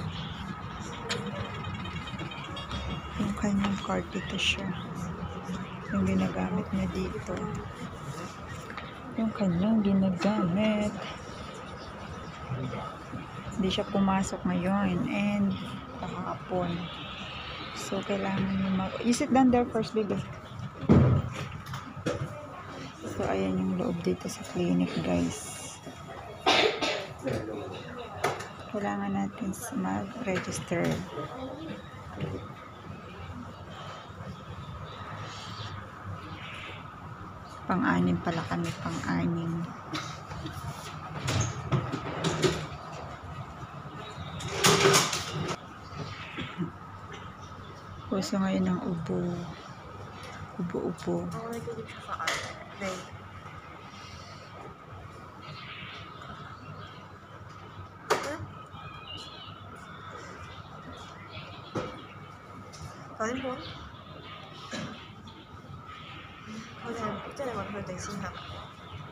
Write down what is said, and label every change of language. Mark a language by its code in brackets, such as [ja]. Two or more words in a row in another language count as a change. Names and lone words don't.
[tl] Yung kanyang card dito siya. Yung ginagamit niya dito. Yung kanyang ginagamit. Hindi siya pumasok ngayon and kahapon. So, kailangan niyo [en] you sit down there first, baby. [tl] So, ayan yung loob dito sa clinic, guys. Kailangan natin mag-register. Pang-anim pala kami, pang-anim. Puso ngayon ng ubo. Ubo-ubo. [vi] Có muốn? Thôi thì cái này còn hơi tính xin lắm.